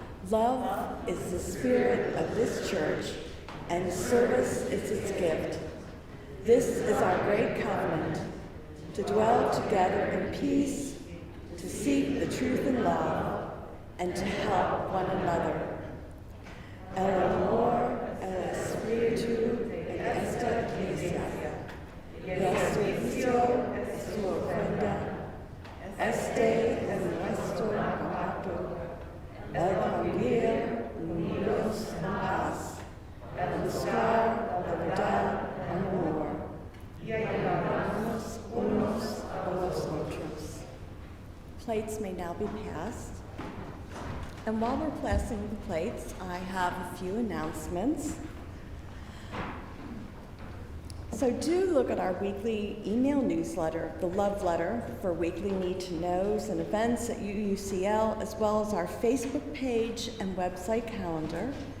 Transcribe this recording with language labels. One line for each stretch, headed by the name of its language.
English: Love is the spirit of this church, and service is its gift. This is our great covenant, to dwell together in peace, to seek the truth in love, and to help one another.
Spanish: El amor, el espíritu, en esta iglesia. Y el servicio es su ofrenda. Este es nuestro pacto. El convivir unidos en paz. El buscar la verdad en amor. Y ayudarnos unos a los otros.
English: Plates may now be passed. And while we're passing the plates, I have a few announcements. So do look at our weekly email newsletter, the Love Letter, for weekly need-to-knows and events at UUCL, as well as our Facebook page and website calendar.